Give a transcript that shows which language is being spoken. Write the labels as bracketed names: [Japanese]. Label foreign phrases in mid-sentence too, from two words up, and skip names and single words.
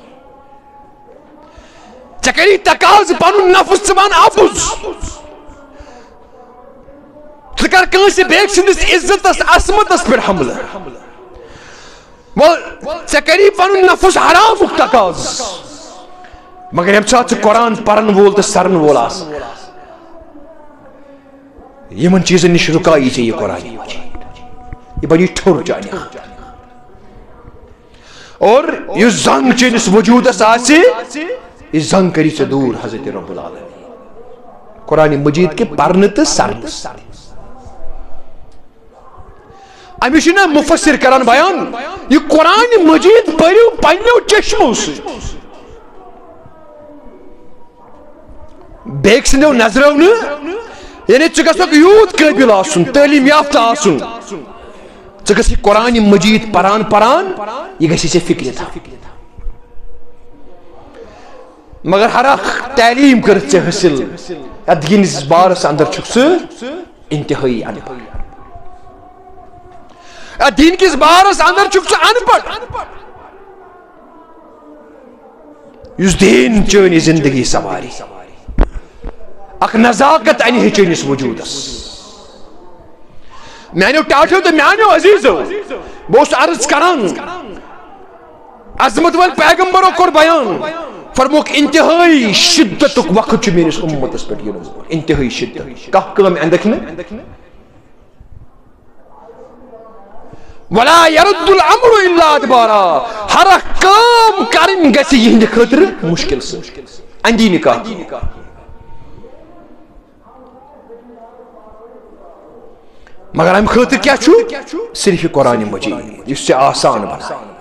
[Kashmiri] ژےٚ کری تقاضہٕ پنُن نفس ژٕ ون اپُز ژٕ کر کٲنٛسہِ بیٚکہِ سٕنٛدِس عزتس عصمتس پٮ۪ٹھ حملہٕ ژےٚ کری پنُن نفس حرامُک تقاضہٕ مگر ییٚمہِ ساتہٕ ژٕ قرآن پرن وول تہٕ سرن وول آسکھ یِمن چیٖزن نِش رُکایی ژےٚ یہِ قرآن یہِ بنی ٹھوٚر چانہِ اور یُس زنگ چٲنِس وجوٗدس آسہِ یہِ زنگ کری ژےٚ دوٗر حضرت [Arabic] رب العالمین [Kashmiri] قرآن مجید کے پرنہٕ تہٕ سرنہٕ أمِس چھُنہ مُفسر کران بیان یہِ قرآن مجید پٔرِو پننیو چشمو سۭتۍ بیٚکہِ سٕنٛدیو نظرو نہٕ یعنی ژٕ گژھکھ یوٗت قٲبِل آسُن تعلیٖم یافتہ آسُن ژٕ گژھکھ قرآنِ مجیٖد پران یہِ گژھِ ژےٚ فکرِ تھاوٕنۍ مگر ہر اکھ تعلیٖم کٔرِتھ ژےٚ حٲصِل یتھ دِنِس بارس اندر چھُکھ ژٕ انتہٲیی ان پڑھ یتھ دین کِس بارس اندر چھُکھ ژٕ ان پڑھ یُس دین چٲنۍ زندگی سواری اکھ نزاکت انہِ ہے چٲنِس وجوٗدس میانیو ٹاٹھیو تہٕ میانیو عزیٖزو بہٕ اوسُس عرض کران عظمت وٲلۍ پیغمبرو کوٚر بیان فرموک انتہائی شدتُک وقت چھُ میٲنِس اُمتس پٮ۪ٹھ یِنہٕ وول انتہائی شدت کانٛہہ کٲم اندکھ نہٕ [Arabic] ولا يرد الامر الا ادبارا [Kashmiri] ہر اکھ کٲم کرٕنۍ گژھِ یِہنٛدِ خٲطرٕ مشکل سۭتۍ اندی نکاح مگر امہِ خٲطرٕ کیٛاہ چھُ صرف قرآنِ مجیٖد یُس ژےٚ آسان بنایہِ